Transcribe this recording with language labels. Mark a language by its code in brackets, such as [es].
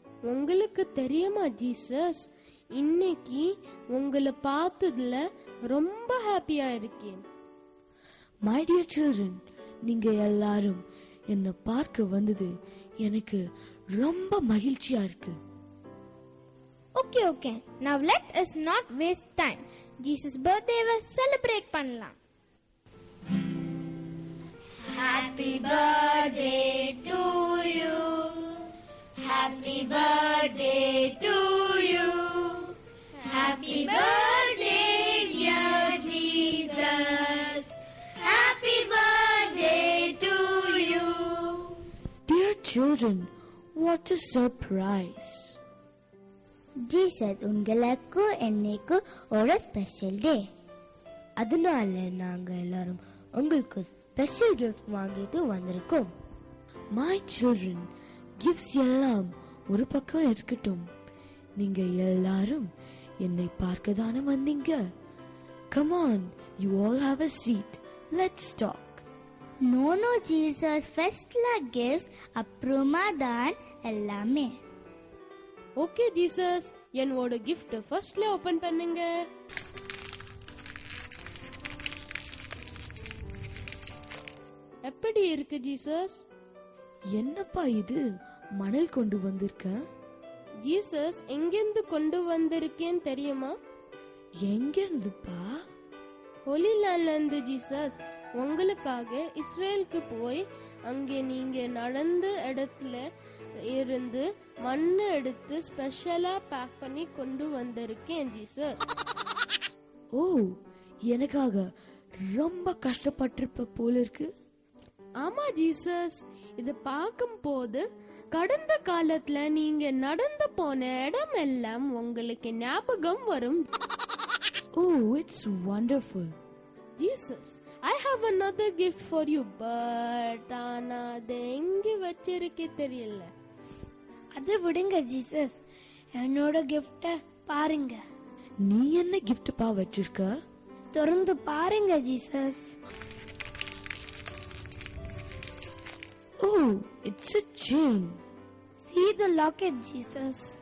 [ta] உங்களுக்கு தெரியுமா ஜீசஸ், இன்னைக்கு உங்களை பார்த்ததுல ரொம்ப ஹாப்பியா இருக்கேன். [en] My dear children, [ta] நீங்க எல்லாரும் என்ன பார்க்க வந்தது எனக்கு ரொம்ப மகிழ்ச்சியா இருக்கு. [en] Okay okay, now let us not waste time. [ta] Jesus birthday-வை celebrate பண்ணலாம். [en] Happy birthday to you. Happy birthday to you. Happy birthday dear Jesus. Happy birthday to you. Dear children, what a surprise. [ta] Jesus, உங்களுக்கு என்னைக்கு ஒரு special day. அதனால நாங்க எல்லாரும் உங்களுக்கு special gift வாங்கிட்டு வந்திருக்கோம். [en] My children, [ta] gifts எல்லாம் ஒரு பக்கம் இருக்கட்டும், நீங்க எல்லாரும் என்னை பார்க்க தானே வந்தீங்க. [en] Come on, you all have a seat. Let's talk. No Jesus, [ta] ஃபர்ஸ்ட்ல கிஃப்ட்ஸ், அப்புறமா தான் எல்லாமே. ஓகே ஜீசஸ், என்னோட கிஃப்ட் ஃபர்ஸ்ட்ல ஓபன் பண்ணுங்க. எப்படி இருக்கு ஜீசஸ்? என்னப்பா இது, மணல் கொண்டு வந்திருக்க? ஜீசஸ், எங்கிருந்து கொண்டு வந்திருக்கேன்னு தெரியுமா? எங்கிருந்துப்பா? ஹோலி லேண்ட்ல இருந்து ஜீசஸ். உங்களுக்காக இஸ்ரேலுக்கு போய் அங்கே நீங்க நடந்த இடத்துல இருந்து மண்ணு எடுத்து ஸ்பெஷலா பேக் பண்ணி கொண்டு வந்திருக்கேன் ஜீசஸ். ஓ, எனக்காக ரொம்ப கஷ்டப்பட்டிருப்ப போல இருக்கு. ஆமா ஜீசஸ், இது பார்க்கும் போது கடந்த காலத்துல நீங்க நடந்து போன இடம் எல்லாம் உங்களுக்கு ஞாபகம் வரும். [en] Oh, it's wonderful. Jesus, I have another gift for you, but [ta] ஆனா அதை எங்க வச்சிருக்கே தெரியல. அதை விடுங்க ஜீசஸ், என்னோட கிஃப்ட பாருங்க. நீ என்ன கிஃப்ட் பா வச்சிருக்க? திறந்து பாருங்க Jesus. [en] Oh, it's a chain. See the locket, Jesus.